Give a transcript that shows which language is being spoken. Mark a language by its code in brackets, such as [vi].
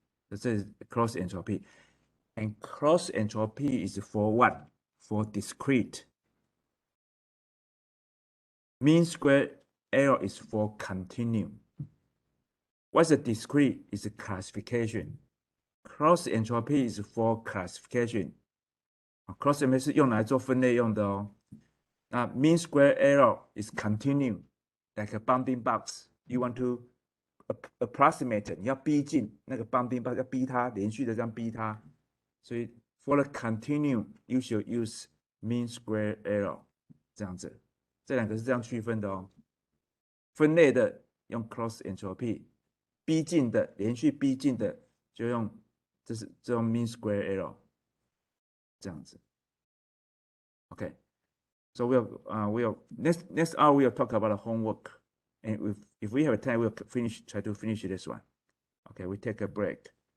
[en] This is cross entropy. And cross entropy is for what? For discrete. Mean square error is for continuum. What's a discrete? Is a classification. Cross entropy is for classification. [zh] Cross entropy 是用来做分类用的哦。那 [en] mean square error is continuum, like a bounding box. You want to approximate, [zh] 你要逼近那个 bounding box， 要逼它连续的这样逼它。 [en] 所以 for the continuum, you should use mean square error 这样子。 [zh] 这两个是这样区分的哦。分类的用 cross entropy， 逼近的连续逼近的就用这种 mean square error 这样子。 [en] Okay, so we'll next hour we'll talk about the homework, and if we have time we'll try to finish this one. Okay, we take a break.